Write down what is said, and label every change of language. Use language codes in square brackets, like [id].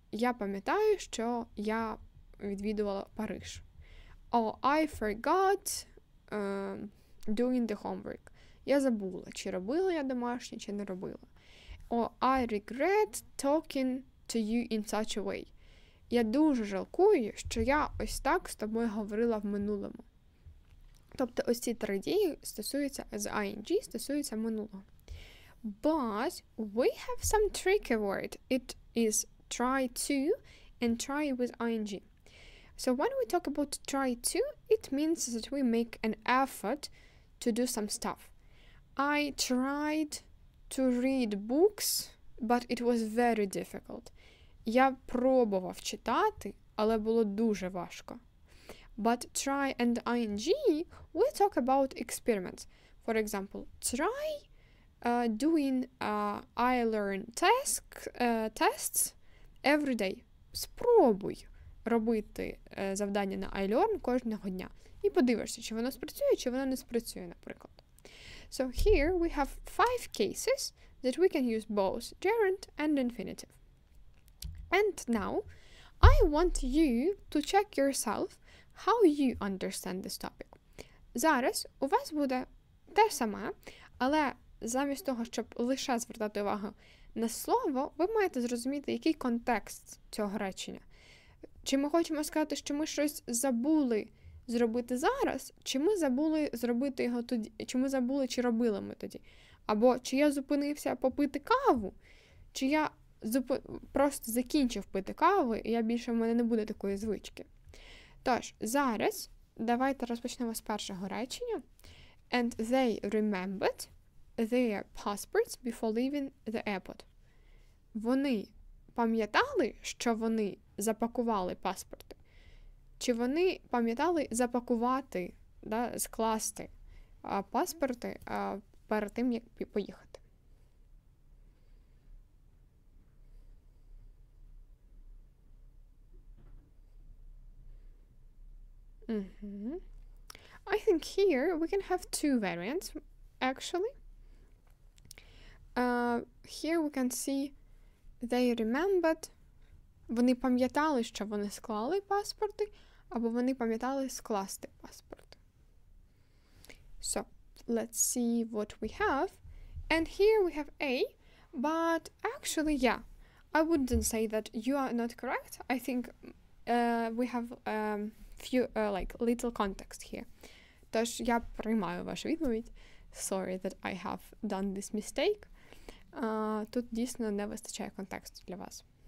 [uk] Я пам'ятаю, що я відвідувала Париж. [en] Or I forgot doing the homework. [uk] Я забула, чи робила я домашнє, чи не робила. [en] Or I regret talking to you in such a way. [uk] Я дуже жалкую, що я ось так з тобою говорила в минулому. Тобто ось ці 3 дії стосуються з ing, стосуються минулого. [en] But we have some tricky word. It is try to and try with ing. So when we talk about try to, it means that we make an effort to do some stuff. I tried to read books, but it was very difficult. [uk] Я пробував читати, але було дуже важко. [en] But try and ing, we talk about experiments. For example, try doing iLearn tests every day. [uk] Спробуй робити завдання на iLearn кожного дня. І подивишся, чи воно спрацює, чи воно не спрацює, наприклад. [en] So here we have 5 cases that we can use both gerund and infinitive. And now I want you to check yourself how you understand this topic. [uk] Зараз у вас буде те саме, але замість того, щоб лише звертати увагу на слово, ви маєте зрозуміти, який контекст цього речення. Чи ми хочемо сказати, що ми щось забули зробити зараз, чи ми забули зробити його тоді, чи ми забули, чи робили ми тоді. Або чи я зупинився попити каву, чи я просто закінчив пити каву, і в мене не буде такої звички. Тож, зараз давайте розпочнемо з першого речення. [en] And they remembered their passports before leaving the airport. [uk] Вони пам'ятали, що вони запакували паспорти? Чи вони пам'ятали запакувати, скласти паспорти перед тим, як поїхати? [en] I think here we can have two variants, actually. Here we can see they remembered. [uk] Вони пам'ятали, що вони склали паспорти, або вони пам'ятали скласти паспорти. [en] So, let's see what we have. And here we have A, but actually, yeah, I wouldn't say that you are not correct. I think we have few, little context here. [uk] Тож, я приймаю вашу відповідь. [en] Sorry that I have done this mistake. [uk] Тут дійсно не вистачає контексту для вас.